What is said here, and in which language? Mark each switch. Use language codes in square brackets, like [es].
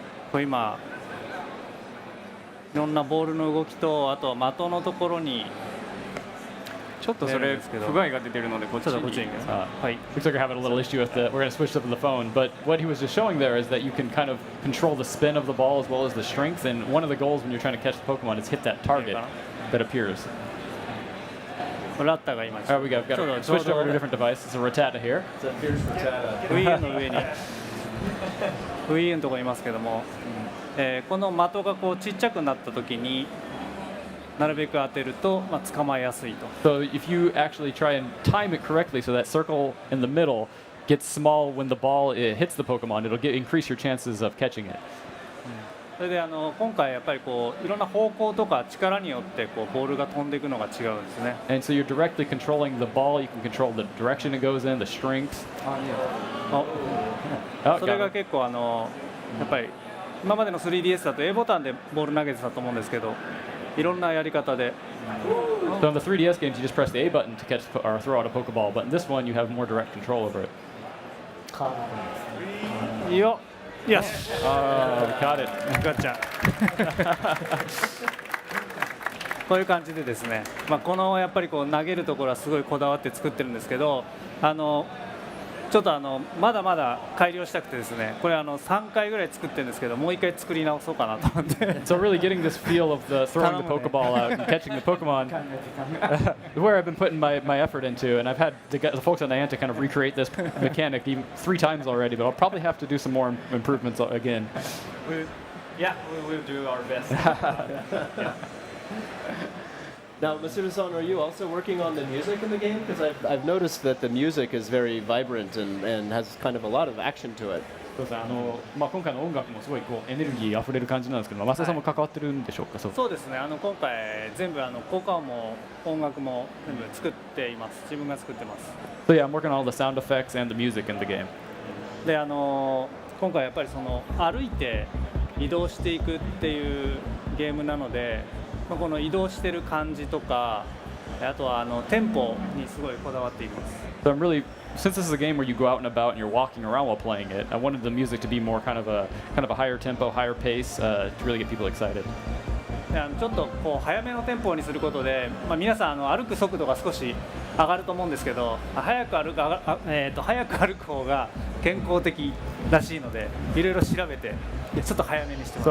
[ja] これ今いろんなボールの動きと、あと的のところにちょっとそれ不具合が出てるのでこっちに。はい。 [en] Looks like we're having a little issue with the. We're going to switch up on the phone, but what he was just showing there is that you can kind of control the spin of the ball as well as the strength. And one of the goals when you're trying to catch the Pokemon is hit that target that appears. [ja] ラッタが今。 [en] All right, we got switched over to a different device. It's a Rattata here. It's a fierce Rattata. [ja] Wii U の上に Wii U のところにいますけども、この的がちっちゃくなった時になるべく当てると、捕まえやすいと。 [en] So if you actually try and time it correctly, so that circle in the middle gets small when the ball hits the Pokemon, it'll increase your chances of catching it. [ja] それで今回やっぱりいろんな方向とか力によってボールが飛んでいくのが違うんですね。 [en] And so you're directly controlling the ball. You can control the direction it goes in, the strength. [ja] それが結構やっぱり今までの 3DS だと A ボタンでボール投げてたと思うんですけど、いろんなやり方で。 [en] So in the 3DS games, you just press the A button to catch or throw out a Pokeball, but in this one, you have more direct control over it. [ja] いいよ。よし。 [en] Got it. [ja] ガッチャ。こういう感じでですね、このやっぱり投げるところはすごいこだわって作ってるんですけど、ちょちょっとまだまだ改良したくてですね、これ3回ぐらい作ってるんですけど、もう1回作り直そうかなと思って。 [en] So really getting this feel of the throwing the Pokeball out and catching the Pokemon, where I've been putting my effort into, and I've had the folks at Niantic kind of recreate this mechanic even 3 times already, but I'll probably have to do some more improvements again. Yeah, we'll do our best. Yeah. Now, Masuda-san, are you also working on the music in the game? Because I've noticed that the music is very vibrant and has kind of a lot of action to it. [ja] そうですね、今回の音楽もすごいエネルギーあふれる感じなんですけど、増田さんも関わってるんでしょうか。そうですね、今回全部効果音も音楽も全部作っています。自分が作ってます。 [en] So yeah, I'm working on all the sound effects and the music in the game. [ja] で今回やっぱり歩いて移動していくっていうゲームなので、この移動してる感じとか、あとはテンポにすごいこだわっています。 [en] So I'm really, since this is a game where you go out and about and you're walking around while playing it, I wanted the music to be more kind of a higher tempo, higher pace to really get people excited. [ja] ちょっと早めのテンポにすることで、皆さん歩く速度が少し上がると思うんですけど、早く歩く方が健康的らしいので、いろいろ調べてちょっと早めにしてます。